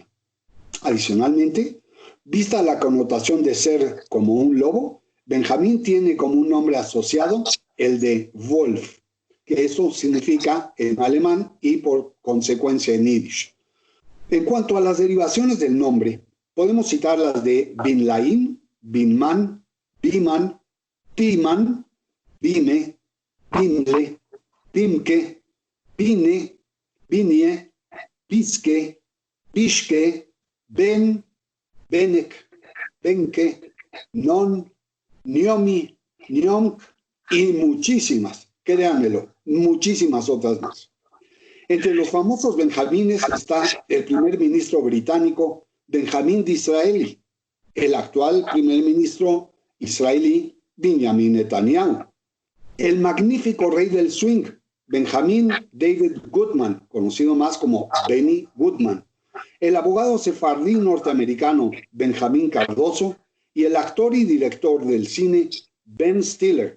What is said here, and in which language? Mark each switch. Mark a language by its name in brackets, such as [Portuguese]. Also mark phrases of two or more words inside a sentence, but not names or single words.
[Spanish] Adicionalmente, vista la connotación de ser como un lobo, Benjamín tiene como un nombre asociado el de Wolf, que eso significa en alemán y por consecuencia en yiddish. En cuanto a las derivaciones del nombre, podemos citar las de Binlaim, Binman, Biman, Biman, Bime, Bimle, Bimke, Bine, Binie, Biske, Bishke, Ben, Benek, Benke, Non, Niomi, Niomk y muchísimas, créanmelo, muchísimas otras más. Entre los famosos Benjamines está el primer ministro británico Benjamín Disraeli, el actual primer ministro israelí Benjamin Netanyahu, el magnífico rey del swing Benjamin David Goodman, conocido más como Benny Goodman, el abogado sefardí norteamericano Benjamín Cardoso y el actor y director del cine Ben Stiller.